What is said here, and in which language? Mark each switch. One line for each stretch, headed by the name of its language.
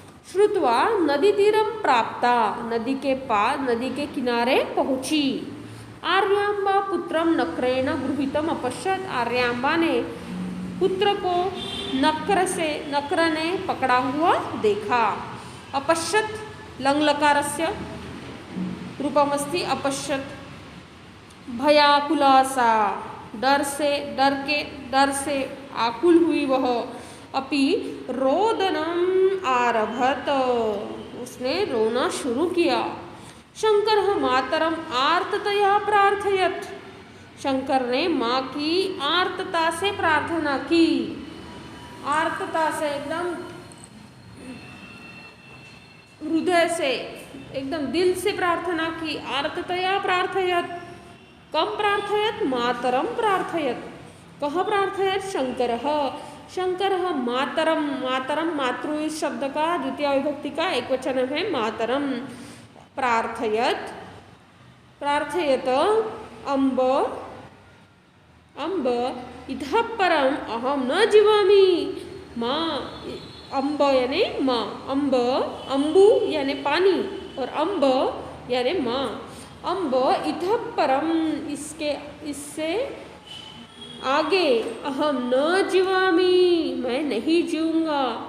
Sanskrit: श्रुत्वा नदी तीरम प्राप्ता,
Hindi: नदी के पास, नदी के किनारे पहुंची।
Sanskrit: आर्याम्बा पुत्रम नक्रेण गृहीतम अपश्यत्,
Hindi: आर्याम्बा ने पुत्र को नक्र ने पकड़ा हुआ देखा।
Sanskrit: अपश्यत् लंगलकारस्य रूपमस्ति अपश्यत्। भयाकुला सा,
Hindi: डर से आकुल हुई वह।
Sanskrit: अपि रोदनम आरभत,
Hindi: उसने रोना शुरू किया।
Sanskrit: शंकर मातरम आर्ततया प्रार्थयत,
Hindi: शंकर ने माँ की आर्तता से प्रार्थना की। आर्तता से, एकदम हृदय से, एकदम दिल से प्रार्थना की।
Sanskrit: आर्ततया प्रार्थयत, कम प्रार्थयत? मातरम प्रार्थयत। कह प्रार्थयत? शंकरः, शंकरः मातरम, मातरम मातृ
Hindi: इस शब्द का द्वितीय विभक्ति का एक वचन है,
Sanskrit: मातरम। प्रार्थयत, प्रार्थयत अम्ब, अम्ब इतः परम अहम न जीवामि।
Hindi: माँ, अम्ब यानी माँ, अम्ब, अम्बु यानी पानी, और अम्ब यानी माँ।
Sanskrit: अम्ब इतः परम,
Hindi: इससे आगे,
Sanskrit: अहम न जीवामि,
Hindi: मैं नहीं जीऊँगा।